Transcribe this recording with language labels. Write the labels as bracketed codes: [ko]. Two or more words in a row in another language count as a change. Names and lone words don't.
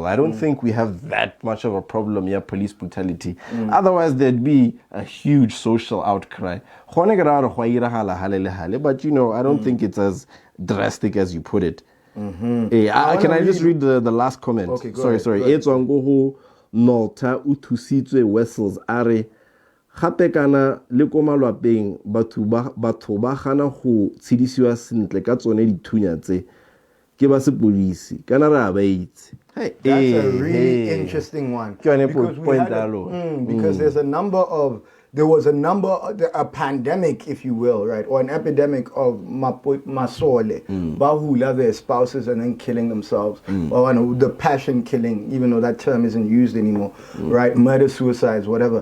[en] I don't think we have that much of a problem here, police brutality. Otherwise, there'd be a huge social outcry. But, I don't think it's as drastic as you put it. Can I just read the last comment? Okay, sorry. It's on Goho Nolta Utusitwe Wessels Are. [tn] Gape kana le ko malwapeng batho ba gana go tshedisiwa sentle ka tsone dithunya tse ke ba sepolisi kana ra ba itse. [en] That's a really interesting one because there was a pandemic, if you will, right, or an epidemic of [tn] masole, bahula [en] their spouses and then killing themselves, or the passion killing, even though that term isn't used anymore, right, murder, suicides, whatever.